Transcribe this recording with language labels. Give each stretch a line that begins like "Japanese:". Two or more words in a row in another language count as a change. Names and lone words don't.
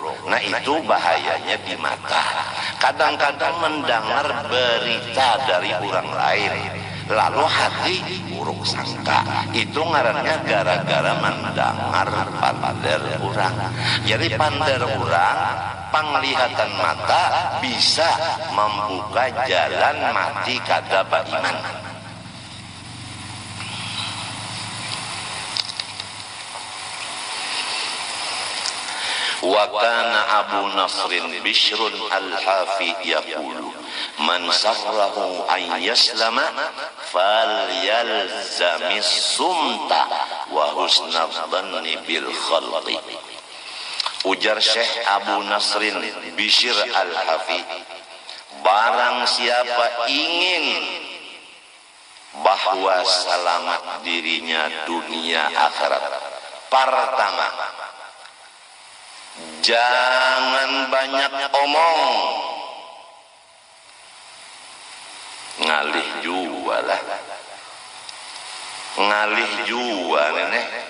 Banjar: Nah itu bahayanya di mata. Kadang-kadang mendengar berita dari orang lain lalu hati buruk sangka, itu ngarannya gara-gara mendengar pander orang. Jadi pander orang, penglihatan mata bisa membuka jalan mati kada beriman.
Arabic: وكان أبو نصر بشر الحافي يقول من سره أن يسلم فليلزم الصمت وحسن الظن بالخلق.
Banjar: Ujar Syekh Abu Nasrin Bishr al-Hafi, barang siapa ingin bahwa selamat dirinya dunia akhirat, pertama jangan banyak omong, ngalih jua lah, ngalih jua nenek.